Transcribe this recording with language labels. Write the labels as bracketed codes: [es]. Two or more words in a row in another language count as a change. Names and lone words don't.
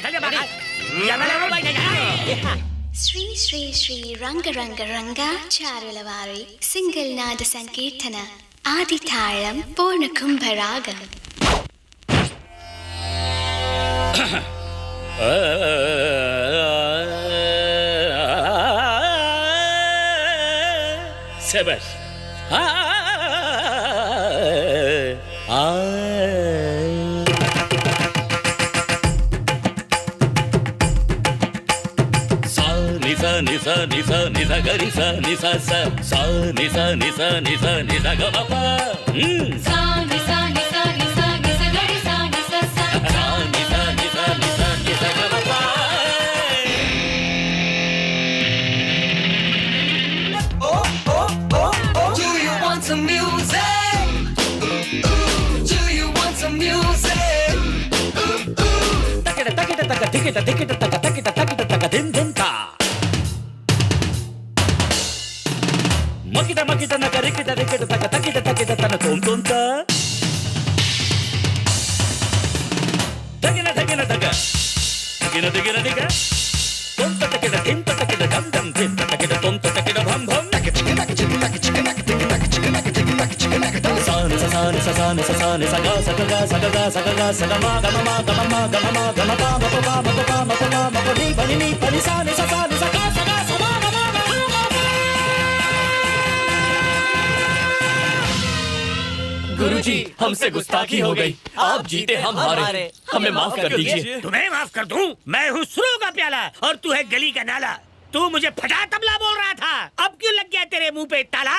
[te] శ్రీ శ్రీ శ్రీ రంగ రంగ రంగాచార్యుల వారి సింగిల్ నాద సంకీర్తన ఆది తాళం పూర్ణ కుంభరాగం. [hi] शाबाश। निसा निसा निसा गरी सा निसा सा सा निसा निसा निसा निसा ग प सा निसा निसा निसा निसा गरी सा निसा सा सा निसा निसा निसा निसा ग प [en] Do you want some music? Do you want some music? takita takita taka tikita tikita taka takita takita taka din din ta. Makita makita naka rikita rikita taka takita takita tana tom tom ta. Takina takina taka. Takina takina taka. Tom ta takina tim ta takina dam dam tim ta takina tom ta takina bham bham. Sa ni sa sa ni sa sa ni sa sa ni sa ga sa ga sa ga ga sa ga ga sa ga ma ga ma ga ma ma ga ma ma ga ma pa ma pa ma pa pa ma pa ma ma pa ni pa ni sa ni sa ga sa ga sa ma ga ma ga ma ma. [hi] गुरुजी, हमसे गुस्ताखी हो गई। आप जीते, हम हारे। हमें माफ कर दीजिए। तुम्हें माफ कर दूं? मैं हूँ सुरों का प्याला और तू है गली का नाला। तू मुझे फटा तबला बोल रहा था, अब क्यों लग गया तेरे मुंह पे ताला?